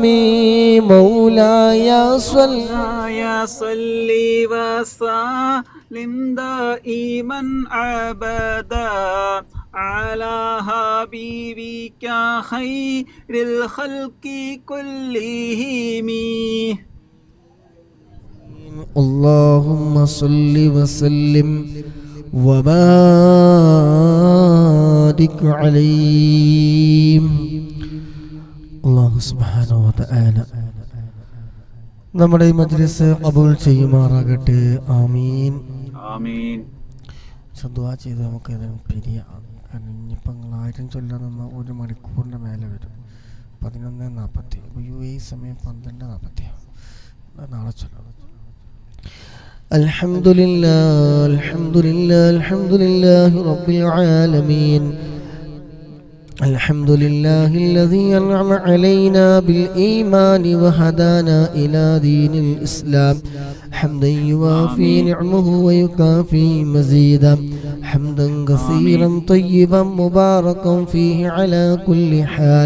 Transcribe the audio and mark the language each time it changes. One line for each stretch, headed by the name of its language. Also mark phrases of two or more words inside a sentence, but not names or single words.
Arabic: مولاي صل وسلم دائما أبدا على حبيبك خير الخلق كلهم. اللهم صل وسلم وبارك عليه. الله سبحانه وتعالى
Malayalam: നമ്മുടെ ഈ മജ്ലിസ് ഖബൂൽ ചെയ്യുമാറാകട്ടെ. ആമീൻ ആമീൻ. ദുആ ചെയ്ത് നമുക്ക് ഏതായാലും പിരിയാം. കാരണം ഇനിയിപ്പോൾ നിങ്ങൾ 1000 ചൊല്ലാൻ നിന്ന 1 മണിക്കൂറിൻ്റെ മേലെ വരും. 11:40. UAE സമയം 12:40. നാളെ ചൊല്ലാം.
Arabic: الحمدلله الحمدلله الحمدلله رب العالمين. الحمد لله الذي أنعم علينا بالإيمان وهدانا إلى دين الإسلام حمدا يوافي نعمه ويكافي مزيدا حمدا كثيرا طيبا مباركا فيه على كل حال.